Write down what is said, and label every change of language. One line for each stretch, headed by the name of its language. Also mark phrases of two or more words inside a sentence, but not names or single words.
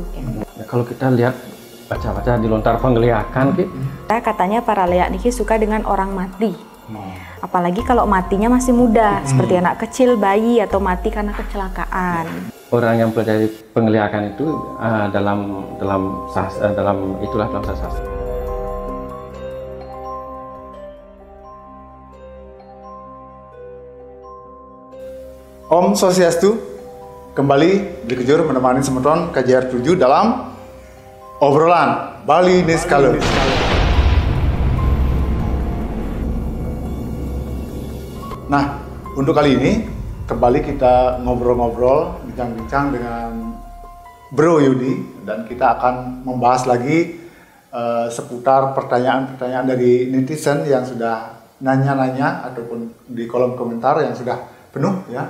Indonesian: Ya, kalau kita lihat baca-baca di lontar penggeliakan, Katanya para leak niki suka dengan orang mati. Apalagi kalau matinya masih muda, seperti anak kecil, bayi, atau mati karena kecelakaan. Orang yang pelajari penggeliakan itu dalam sastra.
Balinese: Om Swastiastu, kembali Bli Kejur menemani Semeton KJR 7 dalam obrolan Bali Niskale.
Indonesian: Nah, untuk kali ini kembali kita ngobrol-ngobrol, bincang-bincang dengan Bro Yudi, dan kita akan membahas lagi seputar pertanyaan-pertanyaan dari netizen yang sudah nanya-nanya ataupun di kolom komentar yang sudah penuh ya.